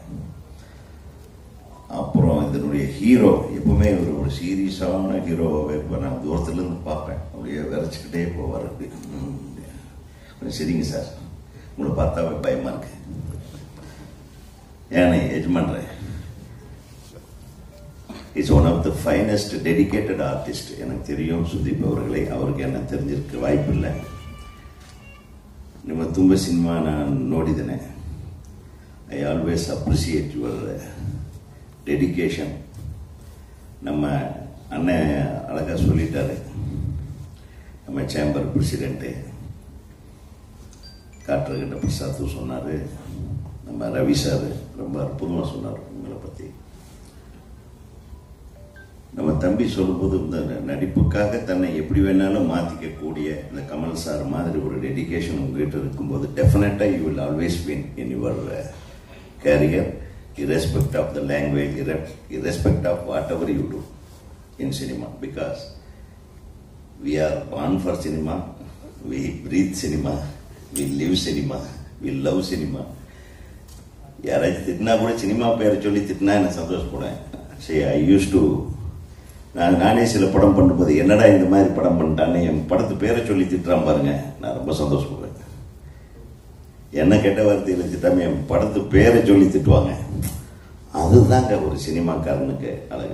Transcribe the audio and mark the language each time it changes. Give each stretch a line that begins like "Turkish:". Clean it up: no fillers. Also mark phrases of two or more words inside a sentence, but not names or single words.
Tamil: அப்புறம் இதனுடைய ஹீரோ எப்பவுமே ஒரு சீரியஸான ஹீரோவை இப்போ நான் தூரத்துலேருந்து பார்ப்பேன், அப்படியே விரைச்சிக்கிட்டே போவார். அப்படி கொஞ்சம் சரிங்க சார், உங்களை பார்த்தாவே பயமா இருக்கு.
English: ஏன்னா Ejaman is one of the finest dedicated artist.
Tamil: எனக்கு தெரியும் சுதீப் அவர்களை, அவருக்கு என்ன தெரிஞ்சிருக்க வாய்ப்பு இல்லை.
Kannada: ನಿಮ್ಮ ತುಂಬ ಸಿನಿಮಾ ನಾನು ನೋಡಿದ್ದೇನೆ.
English: I always appreciate your dedication.
Tamil: நம்ம அண்ணன் அழகா சொல்லிட்டாரு, நம்ம
English: chamber president
Tamil: காற்றகிட்ட பிரசாத் சொன்னார், நம்ம ரவி சார் ரொம்ப அற்புதமாக சொன்னார் உங்களை பற்றி. நம்ம தம்பி சொல்லும்போது இந்த நடிப்புக்காக தன்னை எப்படி வேணாலும் மாற்றிக்கக்கூடிய இந்த கமல் சார் மாதிரி ஒரு டெடிகேஷன் உங்ககிட்ட இருக்கும்போது டெஃபினட்டாக
English: you will always win in your career, irrespective of the language, irrespective of whatever you do in cinema, because we are born for cinema, we breathe cinema, we live cinema, we love cinema.
Tamil: யாராச்சும் திட்டினா கூட சினிமா பேரை சொல்லி திட்டினா எனக்கு சந்தோஷப்படுவேன். சரி,
English: I used to
Tamil: நானே சில படம் பண்ணும்போது என்னடா இந்த மாதிரி படம் பண்ணிட்டானே என் படத்து பேரை சொல்லி திட்டுறான் பாருங்க, நான் ரொம்ப சந்தோஷப்படுவேன். என்ன கெட்ட வார்த்தையில் திட்டாம என் படத்து பேரை சொல்லி திட்டுவாங்க, அதுதாங்க ஒரு சினிமாக்காரனுக்கு அழகு.